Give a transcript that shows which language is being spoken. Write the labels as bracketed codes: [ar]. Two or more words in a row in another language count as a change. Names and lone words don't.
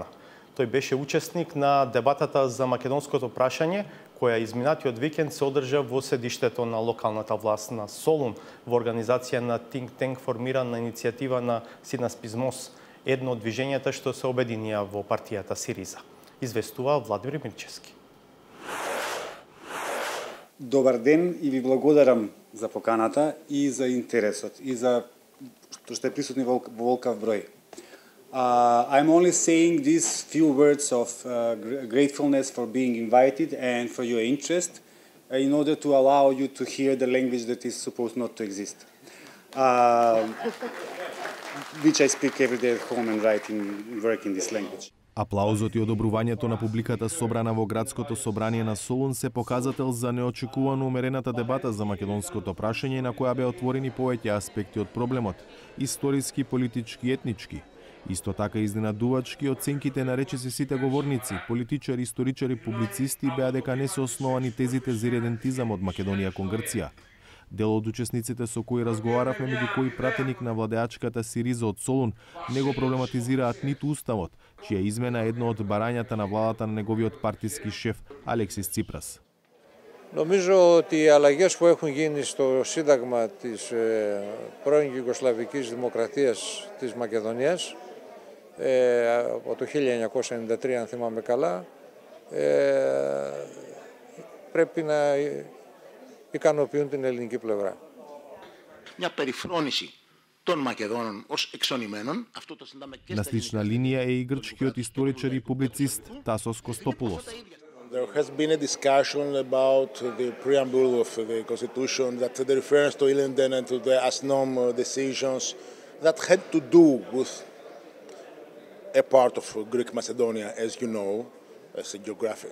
[mk] Тој беше учесник на дебатата за македонското прашање, која изминатиот викенд се одржа во седиштето на локалната власт на Солун, во организација на [en] Think Tank [mk] формирана иницијатива на Синас Пизмос. едно од движењата што се обединија во партијата СИРИЗА. Известува Владимир Мирчевски. Добар ден и ви благодарам за поканата и за интересот и за што сте присутни во волкав број. [en] I'm only saying these few words of gratefulness for being invited and for your interest in order to allow you to hear the language that is supposed not to exist. Which I speak every day at home and write and work in this language. [mk] Аплаузот и одобрувањето на публиката собрана во градското собрание на Солун се показател за неочекувано умерената дебата за македонското прашање на која беа отворени повеќе аспекти од проблемот, историски, политички, етнички. Исто така изненадувачки оценките на речиси сите говорници, политичари, историчари, публицисти беа дека не се основани тезите за иредентизам од Македонија кон Грција. Дел од учесниците со кои разговаравме, меѓу кои пратеник на владеачката СИРИЗА од Солун, не го проблематизираат ниту уставот, чија измена е едно од барањата на владата на неговиот партиски шеф Алексис Ципрас. [el] Νομίζω ότι οι αλλαγές που έχουν γίνει στο Σύνταγμα της πρώην Ιουγκοσλαβικής Δημοκρατίας της Μακεδονίας από το 1993, αν θυμάμαι καλά, πρέπει να ικανοποιούν την ελληνική πλευρά. Μια περιφρόνηση των Μακεδόνων ως εξονημένων. [mk] На слична линија е и грчкиот историчар и публицист Тасос Костопулос. [en] There has been a discussion about the preamble of the Constitution that the reference to Ilinden and to the ASNOM decisions that had to do with a part of Greek Macedonia, as you know, as a geography.